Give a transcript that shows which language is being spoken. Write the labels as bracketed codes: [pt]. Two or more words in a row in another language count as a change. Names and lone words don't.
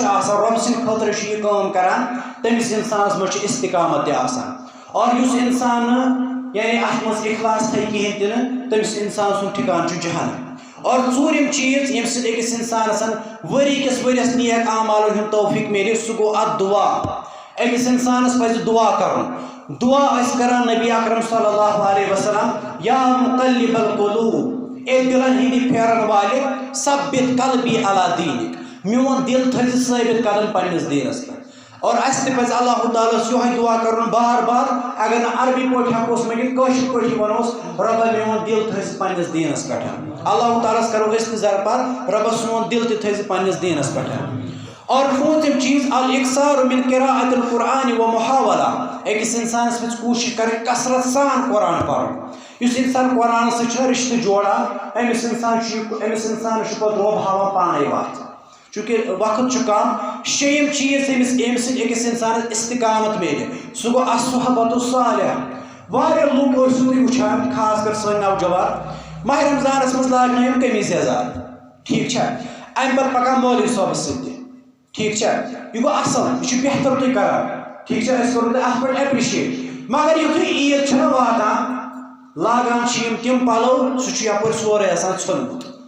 [ks] آسان رۄبہٕ سٕنٛدِ خٲطرٕ چھُ یہِ کٲم کران تٔمِس انسانس منٛز چھُ استقامت تہِ آسان اور یُس انسان نہٕ یعنی اتھ منٛز اخلاص تھایہِ کِہیٖنۍ تہِ نہٕ تٔمِس انسان سُنٛد ٹھِکانہٕ چھُ جہنم اور ژوٗرِم چیٖز ییٚمہِ سۭتۍ أکِس انسانس ؤری کِس ؤرِیس نیک اعمالن ہُنٛد توفیٖق میلہِ سُہ گوٚو اتھ دُعا أکِس انسانس پزِ دُعا کرُن دُعا ٲسۍ کران نبی اکرم [ar] صلی اللہ علیہ وسلم یا مُقلِّبَ القُلوٗب [ks] اے دِلن ہٕنٛدِ پھیرن والہِ [ar] ثبِّت قلبی علی دیٖنِک [ks] میون دِل تھٲیزِ ثٲبِت قدم پننِس دیٖنس پٮ۪ٹھ اور اَسہِ تہِ پزِ اللہ تعالیٰ ہس یِہوے دُعا کرُن بار بار اگر نہٕ عربی پٲٹھۍ ہٮ۪کوس ؤنِتھ کٲشِر پٲٹھی ونوس رۄبا میون دِل تھٲیزِ پننِس دیٖنس پٮ۪ٹھ اللہ تعالیٰ ہس کرو أسۍ تہِ زرپار رۄبا سون دِل تہِ تھٲیزِ پننِس دیٖنس پٮ۪ٹھ اور پوٗژِم چیٖز [ar] الاکثار من قراءة القرآن [ks] و محاولہ أکِس انسانس پزِ کوٗشِش کرٕنۍ کثرت سان قرآن پرُن یُس انسان قرآنس سۭتۍ چھُنہ رشتہٕ جوڑان أمِس انسانس چھُ پتہٕ رۄب ہاوان پانے وتھ چوٗنٛکہِ وقت چھُ کم شیٚیِم چیٖز ییٚمہِ سۭتۍ أکِس انسانس استقامت میلہِ سُہ گوٚو [ar] الصحبۃ الصالحہ [ks] واریاہ لُکھ ٲسِو تُہۍ وٕچھان خاص کر سٲنۍ نوجوان ماہِ رمضانس منٛز لاگنٲیِم قمیٖض یزار ٹھیٖک چھا امہِ پتہٕ پکان مولوی صٲبس سۭتۍ تہِ ٹھیٖک چھا یہِ گوٚو اصل یہِ چھُ بہتر تُہۍ کران ٹھیٖک چھا أسۍ کرو تۄہہِ اتھ پٮ۪ٹھ ایپرِشیٹ مگر یُتھُے عیٖد چھنہ واتان لاگان چھِ یِم تِم پلو سُہ چھُ یپٲرۍ سورُے آسان ژھیوٚنمُت